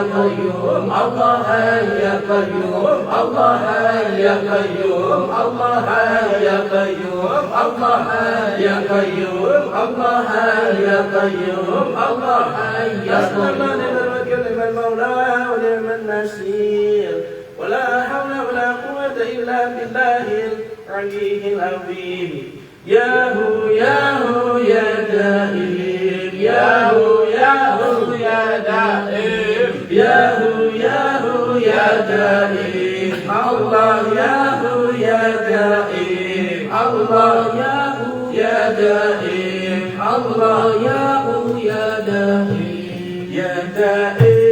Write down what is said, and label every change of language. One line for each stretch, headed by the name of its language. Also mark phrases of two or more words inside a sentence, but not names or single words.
Arabic: قيوم الله حي يا قيوم الله حي يا قيوم الله حي يا قيوم الله حي يا قيوم الله حي يا قيوم الله حي يا قيوم نعم المولى ونعم النصير ولا حول ولا قوة إلا بالله العلي العظيم يا هو يا هو يا دائم يا هو يا هو يا دائم، يا هو يا هو يا دائم، الله يا هو يا دائم، الله يا هو يا دائم، الله يا هو يا دائم، يا دائم.